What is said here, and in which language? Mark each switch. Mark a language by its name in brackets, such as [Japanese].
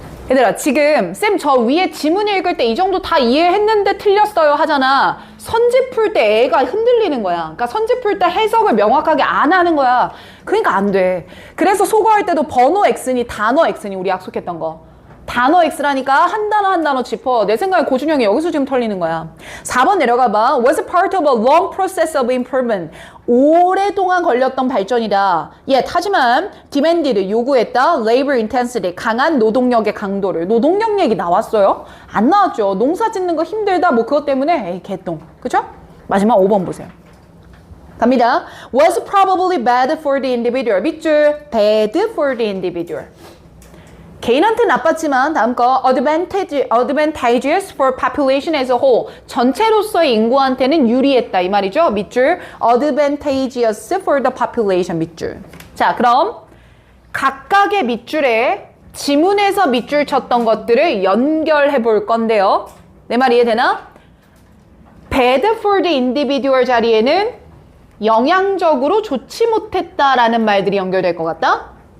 [Korean] 얘들아 지금 쌤 저 위에 지문 읽을 때 이 정도 다 이해했는데 틀렸어요 하잖아. 선지 풀 때 애가 흔들리는 거야. 그러니까 선지 풀 때 해석을 명확하게 안 하는 거야. 그러니까 안 돼. 그래서 소거할 때도 번호 X니 단어 X니 우리 약속했던 거. 단어 X라니까 한 단어 한 단어 짚어. 내 생각에 고준영이 여기서 지금 털리는 거야. 4번 내려가 봐. [English] Was part of a long process of improvement. [Korean] 오랫동안 걸렸던 발전이다. 하지만 demanded 요구했다. labor intensity 강한 노동력의 강도를. 노동력 얘기 나왔어요? 안 나왔죠. 농사 짓는 거 힘들다 뭐 그것 때문에 에이 개똥. 그쵸? 마지막 5번 보세요. 갑니다. [English] Was probably bad for the individual. [Korean] 밑줄 [English] bad for the individual. [Korean] 개인한테 나빴지만 다음 거 [English] advantageous for population as a whole [Korean] 전체로서의 인구한테는 유리했다 이 말이죠. [English] 밑줄 advantageous for the population 밑줄. [Korean] 자 그럼 각각의 밑줄에 지문에서 밑줄 쳤던 것들을 연결해 볼 건데요. 내 말 이해되나? [English] bad for the individual [Korean] 자리에는 영양적으로 좋지 못했다라는 말들이 연결될 것 같다.